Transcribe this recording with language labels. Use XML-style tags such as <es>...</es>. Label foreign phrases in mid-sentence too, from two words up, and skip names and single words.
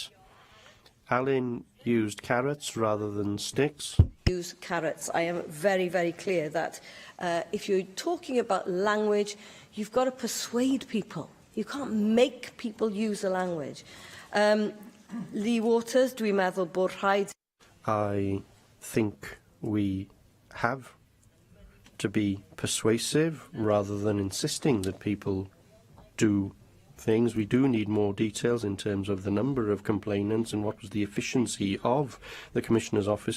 <en>Alan used carrots rather than sticks. Use carrots. I am very, very clear that if you're talking about language, you've got to persuade people. You can't make people use a language. Lee Waters,</en> <cy>dwi'n meddwl bod rhaid...</cy> <en>I think we have to be persuasive rather than insisting that people do things. We do need more details in terms of the number of complainants and what was the efficiency of the Commissioner's offices.</en>